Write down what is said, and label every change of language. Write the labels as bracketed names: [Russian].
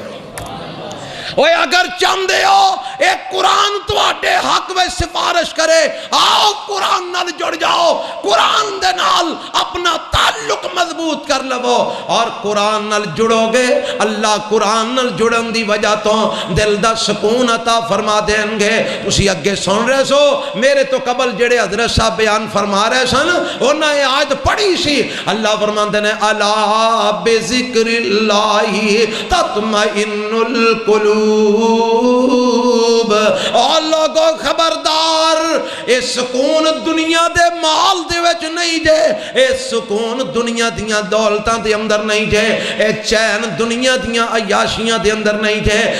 [Punjabi] اوے اگر چاہندے ہو ایک قرآن تواڈے حق میں سفارش کرے، آؤ قرآن نال جڑ جاؤ، قرآن دے نال اپنا تعلق مضبوط کر لو. اور قرآن نال جڑو گے اللہ قرآن نال جڑن دی وجہ تو دل دا سکون عطا فرما دیں گے. اسی اگے سن رہے سو میرے تو قبل جڑے حضرت صاحب بیان فرما رہے سن انہاں یہ آیت پڑھی سی. اللہ فرماندے نے [Arabic] الا بذکر اللہ تطمئن القلوب. [Punjabi] اور لوگوں خبردار اے سکون دنیا دے مال دے وچ نہیں جے، اے سکون دنیا دیاں دولتاں دے اندر نہیں جے، اے چین دنیا دیاں عیاشیاں دے اندر نہیں جے.